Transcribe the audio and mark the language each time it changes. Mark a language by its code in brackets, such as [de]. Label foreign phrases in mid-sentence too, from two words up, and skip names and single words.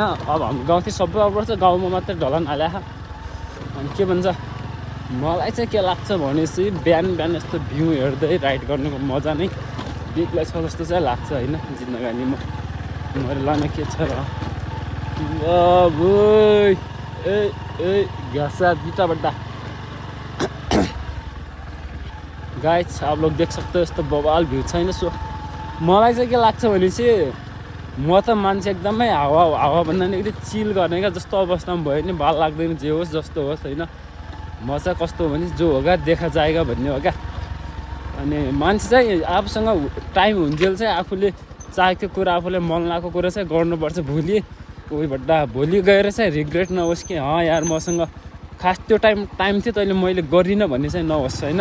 [ne] अब हाम्रो गाउँतिर सबै अफरोड छ, गाउँमा मात्रै ढलान हाल्या। अनि के भन्छ मलाई चाहिँ के लाग्छ भनेपछि बिहान बिहान यस्तो भ्यू हेर्दै राइड गर्नुको मजा नै बेग्लै छ जस्तो चाहिँ लाग्छ होइन जिन्दगानीमा। मैले लाने के छ र ए घाँसा बिटा बड्डा। [hi] गाइस आप लोग देख सकते हो [ne] यस्तो बवाल भ्यू छैन। सो मलाई चाहिँ के लाग्छ भनेपछि म त मान्छे एकदमै हावा भन्दा नि एकदम चिल गर्ने क्या जस्तो अवस्थामा भयो नि, बाल लाग्दैन जे होस् जस्तो होस् होइन। म चाहिँ कस्तो हो भने [hi] जो होगा देखा जाएगा [ne] भन्ने हो क्या। अनि मान्छे चाहिँ आफूसँग टाइम हुन्जेल चाहिँ आफूले चाहेको कुरा, आफूले मन लागेको कुरा चाहिँ गर्नुपर्छ। भोलि भोलि गएर चाहिँ रिग्रेट नहोस् कि यार मसँग खास त्यो टाइम थियो तैँले मैले गरिनँ भन्ने चाहिँ नहोस् होइन।